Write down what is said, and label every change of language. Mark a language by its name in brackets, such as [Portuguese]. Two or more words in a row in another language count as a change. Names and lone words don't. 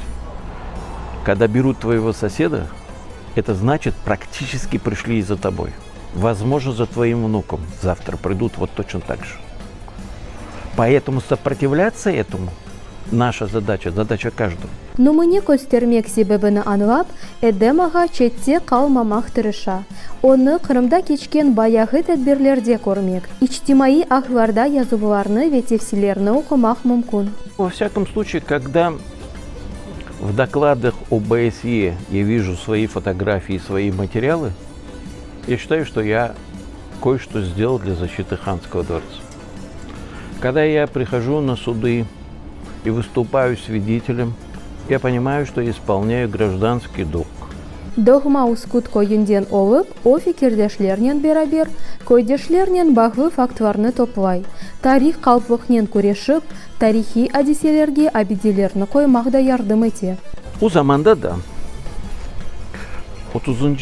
[Russian] Когда берут твоего соседа, это значит, практически пришли и за тобой. Возможно, за твоим внуком завтра придут вот точно так же. Поэтому сопротивляться этому наша задача, задача каждого. [Crimean Tatar] Но мені göstermek sebebini anlap, Edem Ağa chetте kalmamak tırışa. Onu Kırımda keçken bayağı tedbirlerde görmek, ictimai ahvarda yazılarını ve tefsirlerini okumak mümkün. [Russian] Во всяком случае, когда в докладах ОБСЕ я вижу свои фотографии, свои материалы, я считаю, что я кое-что сделал для защиты Ханского дворца. Когда я прихожу на суды и выступаю свидетелем, я понимаю, что я исполняю гражданский долг. [Crimean Tatar] Dogma uskut koyundan olup, o fikirdeşlerinin beraber, koydeşlerinin bağlı faktlarını toplay. Tarih kalplıqnen kureşip, tarihi hadiselerge abidelerini koymaqda yardım eti. O zamanda da 30.